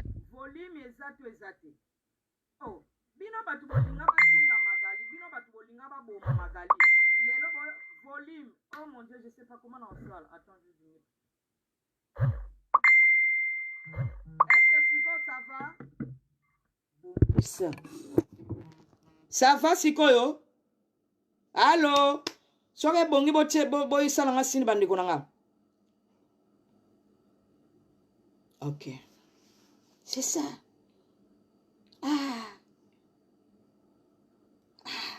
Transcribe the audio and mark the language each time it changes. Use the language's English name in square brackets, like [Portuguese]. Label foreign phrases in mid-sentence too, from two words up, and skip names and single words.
[Lingala] Volume eza te, eza te. Oh, bino bato bolinga basinga Magali, bino bato bolinga baboma Magali. Lelo bo-, volume, [French] oh mon Dieu, je sais pas comment on sort. Attends, juste une minute. Est-ce que siko ça va? Ça. Ça va sikoyo? Allô? [Lingala] Soki ebongi botie, bo-, boyisala nga sini bandeko na nga. [French] Ok. C'est ça. Ah. Ah.